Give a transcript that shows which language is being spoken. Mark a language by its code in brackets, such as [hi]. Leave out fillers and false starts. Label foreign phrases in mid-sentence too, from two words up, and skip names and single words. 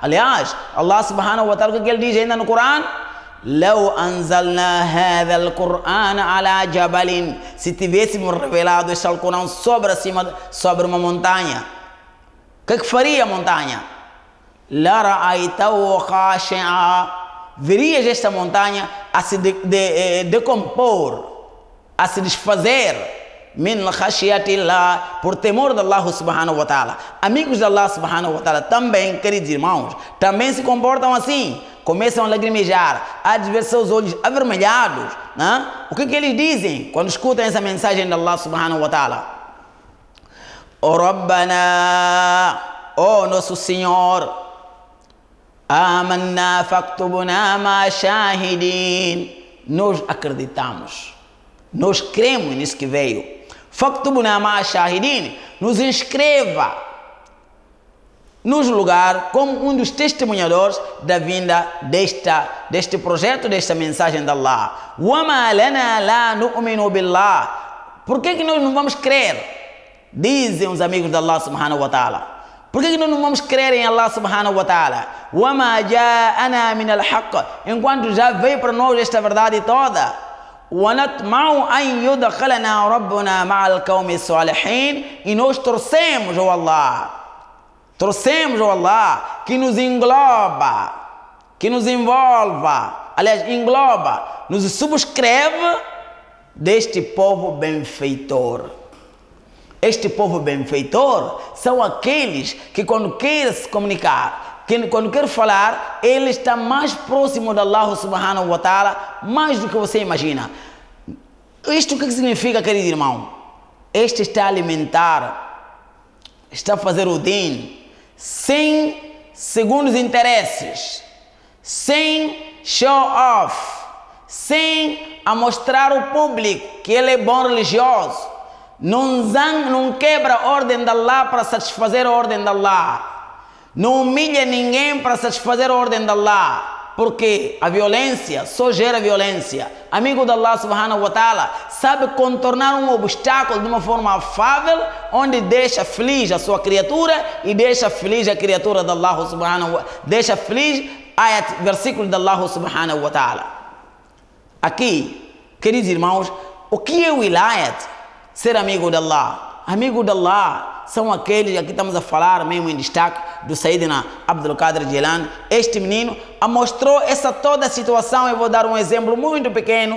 [pt] Aliás, [ar] الله سبحانه وتعالى, [pt] o que ele diz ainda no Corão? [ar] لو أنزلنا هذا القرآن على جبل. [pt] Se tivéssemos revelado este Alcorão sobre uma montanha, o que faria a montanha? [ar] لرأيته خاشعا. [pt] Verias esta montanha a se decompor, a se desfazer, [ar] من خشية الله, [pt] por temor de [ar] الله سبحانه وتعالى. [pt] Amigos de [ar] الله سبحانه وتعالى [pt] também, queridos irmãos, também se comportam assim, começam a lacrimejar, a ver seus olhos avermelhados, né? O que eles dizem quando escutam essa mensagem de [ar] الله سبحانه وتعالى? أوه ربنا, [pt] oh nosso Senhor, [ar] آمنا فاكتبنا مع شاهدين. [pt] Nós acreditamos, nós cremos nisso que veio. [ar] فاكتبنا مع شاهدين, [pt] nos inscreva nos lugar como um dos testemunhadores da vinda deste projeto, desta mensagem de Allah. [ar] وما لنا لا نؤمن بالله. [pt] Por que nós não vamos crer? Dizem os amigos de [ar] الله سبحانه وتعالى. [pt] Por que nós não vamos crer em [ar] الله سبحانه وتعالى? وَمَا جَاءَنَا مِنَ الْحَقِّ. [pt] Enquanto já veio para nós esta verdade toda. [ar] وَنَطْمَعُ أَنْ يُدْخِلَنَا رَبُّنَا مَعَ الْقَوْمِ الصَّالِحِينَ. [pt] E nós torcemos ao Allah. Torcemos ao Allah que nos engloba, que nos envolva, aliás, engloba, nos subscreve deste povo benfeitor. Este povo benfeitor são aqueles que quando quer se comunicar, quando quer falar, ele está mais próximo de [ar] الله سبحانه وتعالى, [pt] mais do que você imagina. Isto o que significa, querido irmão? Este está a alimentar, está a fazer o din, sem segundos interesses, sem [en] show off, [pt] sem a mostrar ao público que ele é bom religioso. Não quebra a ordem de Allah para satisfazer a ordem de Allah. Não humilha ninguém para satisfazer a ordem de Allah. Porque a violência só gera violência. Amigo de [ar] الله سبحانه وتعالى [pt] sabe contornar um obstáculo de uma forma afável, onde deixa feliz a sua criatura e deixa feliz a criatura de [ar] الله سبحانه وتعالى. [pt] Deixa feliz ayat, versículo de [ar] الله سبحانه وتعالى. [pt] Aqui, queridos irmãos, o que é o wilayat? Ser amigo de Allah. Amigo de Allah são aqueles, aqui estamos a falar mesmo em destaque do Sayyidina Abdul Qadir Jilani. Este menino mostrou essa toda a situação. Eu vou dar um exemplo muito pequeno.